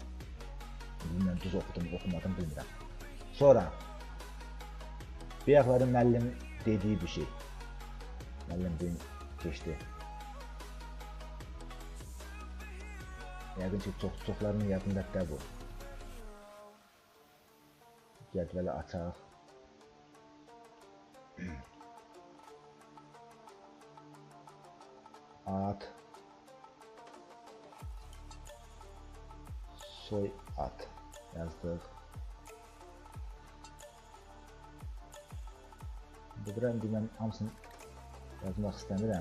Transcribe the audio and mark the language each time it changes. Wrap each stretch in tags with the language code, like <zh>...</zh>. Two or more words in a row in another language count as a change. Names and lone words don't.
<az>Bilməm, düz oxudum, oxumadım, bilmirəm. Sonra bir ayaqları müəllim dediyi bir şey. Müəllim bugün keçdi. Yəqin ki, çoxlarının yadındadır bu. Cədvəli açaq. At. Soy at yazdıq. Burada mən hamısını yazmaq istəmirəm.</az>